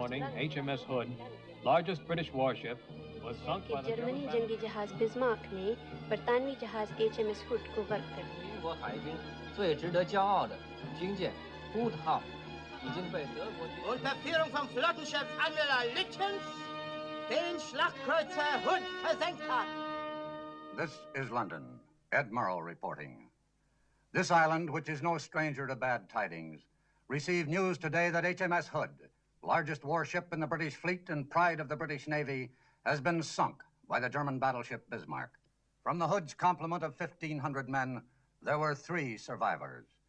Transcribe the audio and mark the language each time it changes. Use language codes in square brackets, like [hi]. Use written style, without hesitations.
[en] Morning, HMS Hood, largest British warship, was sunk by the [hi] Germany [en] German [hi] जंगी जहाज Bismarck ने बरतानवी जहाज HMS Hood को गर्क कर दिया। [zh] 英国海军最值得骄傲的军舰 Hood 号已经被德国军 [de] Unter Führung vom Flottenchef Admiral Lichtens den Schlachtkreuzer Hood versenkt hat. [en] This is London. Admiral reporting. This island, which is no stranger to bad tidings, received news today that HMS Hood, largest warship in the British fleet and pride of the British Navy, has been sunk by the German battleship Bismarck. From the Hood's complement of 1,500 men, there were 3 survivors.